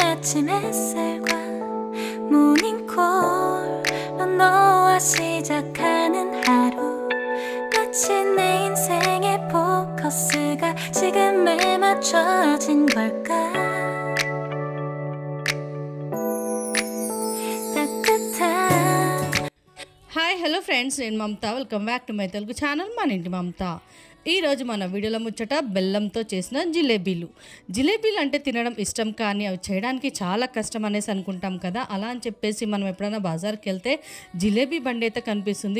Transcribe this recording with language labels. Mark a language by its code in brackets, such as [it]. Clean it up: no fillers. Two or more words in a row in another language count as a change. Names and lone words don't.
[ko] 아침 햇살과 모닝콜로 너와 시작하는 하루 마치 내 인생의 포커스가 지금에 맞춰진 걸까 따뜻한 [en] hi hello friends, నేను మమత. welcome back to my Telugu channel [te] మన ఇంటి మమత. ఈరోజు మన వీడియోలో ముచ్చట బెల్లంతో చేసిన జిలేబీలు. జిలేబీలు అంటే తినడం ఇష్టం, కానీ అవి చేయడానికి చాలా కష్టం అనేసి అనుకుంటాం కదా. అలా అని చెప్పేసి మనం ఎప్పుడైనా బాజార్కి వెళ్తే జిలేబీ బండి అయితే కనిపిస్తుంది.